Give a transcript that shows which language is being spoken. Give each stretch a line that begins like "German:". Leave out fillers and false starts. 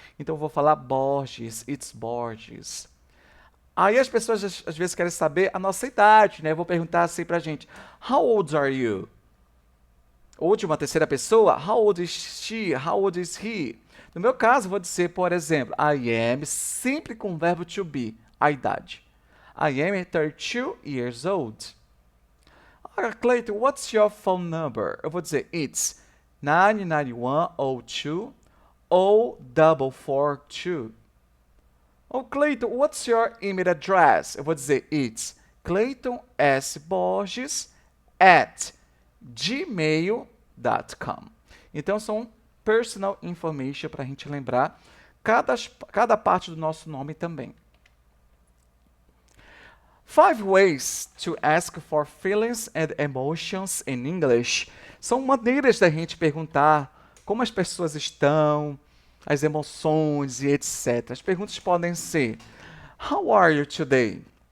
Portuguese: Então eu vou falar Borges,
English: it's Borges.
Portuguese: Aí as pessoas às vezes querem saber a nossa idade, né? Eu vou perguntar assim pra gente,
English: how old are you?
Portuguese: Ou de uma terceira pessoa,
English: how old is she? How old is he?
Portuguese: No meu caso, vou dizer, por exemplo, I am, sempre com o verbo to be, a idade.
English: I am 32 years old. Clayton, what's your phone number?
Portuguese: Eu vou dizer,
English: it's 99102 0442. Oh, Clayton, what's your email address?
Portuguese: Eu vou dizer,
English: it's claytonsborges@gmail.com.
Portuguese: Então, são personal information para a gente lembrar cada parte do nosso nome também.
English: 5 ways to ask for feelings and emotions in English.
Portuguese: São maneiras da gente perguntar como as pessoas estão, as emoções e etc. As perguntas podem ser:
English: How are you today?